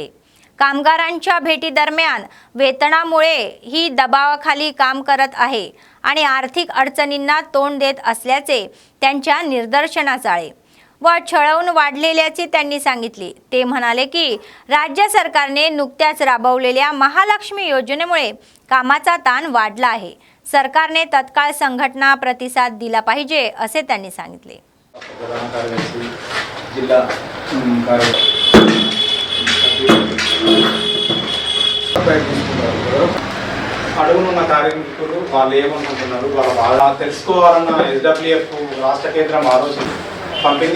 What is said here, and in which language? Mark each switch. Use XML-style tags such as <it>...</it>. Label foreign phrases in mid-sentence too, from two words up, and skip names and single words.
<mr>कामगारांच्या भेटी दरम्यान वेतनामुळे ही दबावाखाली काम करत आहे आणि आर्थिक अडचणींना तोंड देत असल्याचे त्यांच्या निदर्शनास आले व छळवून वाढलेल्याचे त्यांनी सांगितले. ते म्हणाले की राज्य सरकारने नुकत्याच राबवलेल्या महालक्ष्मी योजनेमुळे कामाचा ताण वाढला आहे. सरकारने तत्काळ संघटना प्रतिसाद दिला पाहिजे असे त्यांनी सांगितले.</mr> <te>అడుగునున్న కార్మికులు వాళ్ళు ఏమనుకుంటున్నారు, వాళ్ళ బాగా తెలుసుకోవాలన్న SWF రాష్ట్ర కేంద్రం ఆలోచన పంపింది.</te>